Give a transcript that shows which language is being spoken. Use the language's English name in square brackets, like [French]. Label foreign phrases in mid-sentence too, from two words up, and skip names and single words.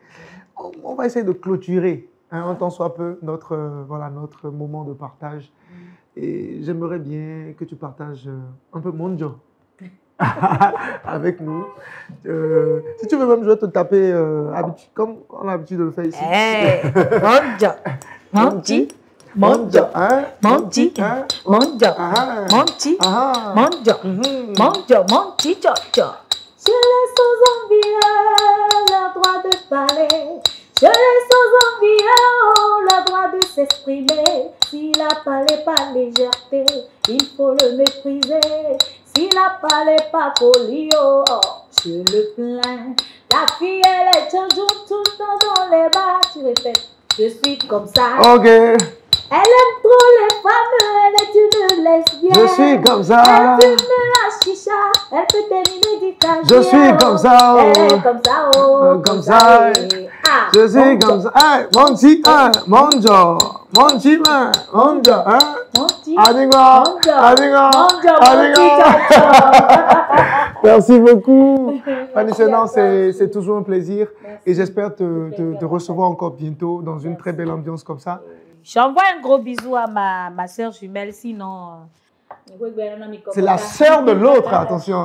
[French] On va essayer de clôturer, un tant soit peu, notre moment de partage. Et j'aimerais bien que tu partages un peu Mondio. avec nous. Si tu veux même, je vais te taper comme on a l'habitude de le faire ici. Monjo, monji, monjo, monji, monjo, monji, monjo, monjo, monji, cho. Je laisse aux envieux le droit de parler. Je laisse aux envieux le droit de s'exprimer. S'il a parlé par légèreté, il faut le mépriser. S'il a parlé par folie, oh, je le plains. La fille, elle est toujours tout le temps dans les bas. Tu répètes, je suis comme ça. Ok. Elle aime trop les femmes, elle est une lesbienne. Je suis comme ça. Elle fume la chicha, elle peut terminer du casier. Je suis comme ça. Oh. Elle est comme ça, oh. Comme ça. Je suis comme ça. Hey, monji, monjo. Monji, monjo. Adigo. Adigo. Adigo. Merci beaucoup. Fanny Chenan, c'est toujours un plaisir. Et j'espère te recevoir encore bientôt dans une très belle ambiance comme ça. J'envoie un gros bisou à ma soeur jumelle, sinon... C'est la sœur de l'autre, attention.